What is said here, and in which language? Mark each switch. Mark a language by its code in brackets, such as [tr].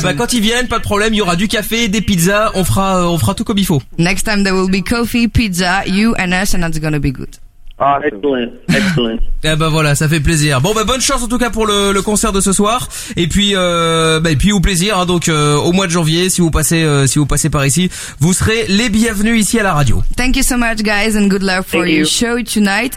[fr] Eh ben, quand ils viennent, pas de problème. Il y aura du café, des pizzas. On fera tout comme il faut. [en] Next time there will be coffee, pizza, you and us, and that's gonna be good. Excellent. [fr] Eh ben voilà, ça fait plaisir. Bon ben bonne chance en tout cas pour le concert de ce soir. Et puis au plaisir. Hein, donc au mois de janvier, si vous passez par ici, vous serez les bienvenus ici à la radio. [en] Thank you so much, guys, and good luck for your show tonight.